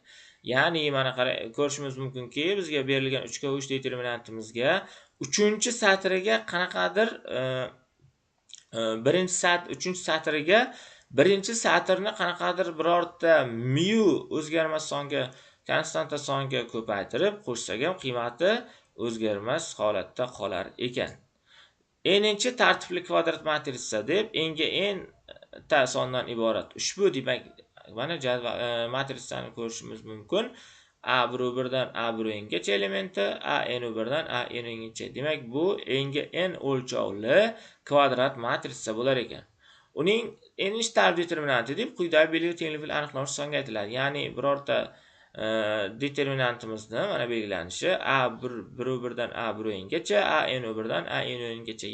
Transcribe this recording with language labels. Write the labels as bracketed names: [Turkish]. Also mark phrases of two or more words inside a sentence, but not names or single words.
[Uzbek] Ya'ni mana ko'rishimiz mumkinki, bizga berilgan 3 determinantimizga 3-satriga qanaqadir birinchi satrni qanaqadir birorta mu o'zgarmas songa konstanta songa ko'paytirib qo'shsak ham qiymati o'zgarmas holatda qolar ekan. N'inchi tartibli kvadrat matrica deb n'ga n ta sondan iborat. Ushbu demak, mana jadval matritsani ko'rishimiz mumkin. A1 dan A1gacha elementi, A-n1 dan A-n-gacha. Demak, bu n'ga n o'lchovli kvadrat matrica bo'lar ekan. Uning n'inchi tartib determinanti deb quyidagi belgi tenglik bilan aniqlovchi songa aytiladi. Ya'ni birorta determinantimizni mana belgilanishi A1 dan A1gacha, A-n1 dan A-n-gacha.